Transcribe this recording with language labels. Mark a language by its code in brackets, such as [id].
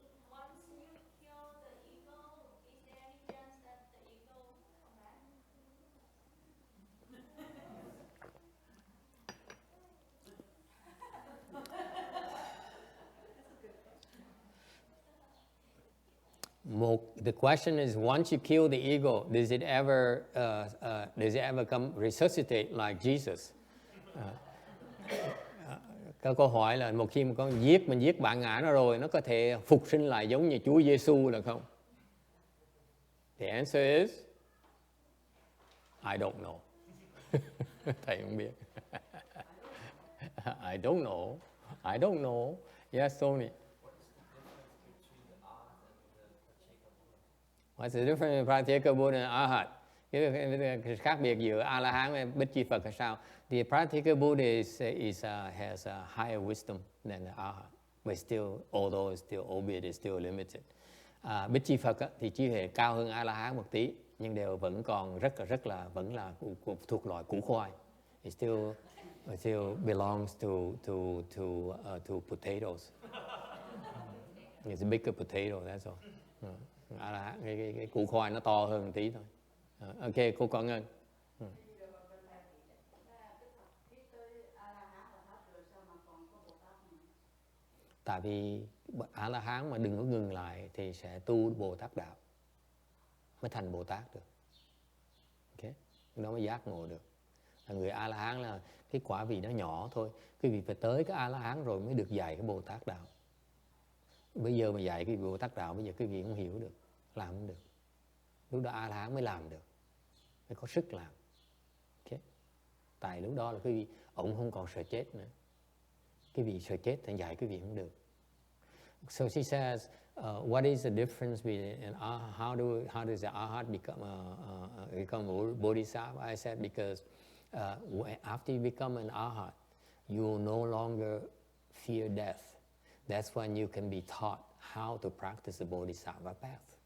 [en] Once you kill the ego, is there any chance that the ego will come back? The question is, once you kill the ego, does it ever come resuscitate like Jesus? [vi] Cái câu hỏi là một khi mà mình giết bạn ngã nó rồi, nó có thể phục sinh lại giống như Chúa Giêsu là không? [en] The answer is, I don't know. [vi] Thầy không biết. [en] I don't know. I don't know. Yes, Tony. What's the difference in Pratyeka Buddha and Arhat? [vi] Cái khác biệt giữa A-la-hán và Bích Chi Phật là sao? [en] The Pratyeka Buddha has a higher wisdom than the Arhat, but still, although albeit it's still limited. [vi] Bích Chi Phật thì trí huệ cao hơn A-la-hán một tí, nhưng đều vẫn còn vẫn là thuộc loại củ khoai. [en] It still belongs to potatoes. It's a bigger potato, that's all. [vi] Cái củ khoai nó to hơn một tí thôi. Ok, cô Quảng Ngân. Tại vì A-la-hán mà đừng có ngừng lại thì sẽ tu Bồ Tát đạo, mới thành Bồ Tát được. Ok. đó mới giác ngộ được. Là người A La Hán là cái quả vị nó nhỏ thôi, quý vị phải tới cái A La Hán rồi mới được dạy cái Bồ Tát đạo. Bây giờ mà dạy cái Bồ Tát đạo bây giờ quý vị không hiểu được, làm không được. Lúc đó A La Hán mới làm được, mới có sức làm. Okay. Tại lúc đó là quý vị ông không còn sợ chết nữa. Cái vị sợ chết thì dạy quý vị không được. [en] So she says, what is the difference between how does the Arhat become a Bodhisattva? I said because after you become an Arhat, you will no longer fear death. That's when you can be taught how to practice the Bodhisattva path.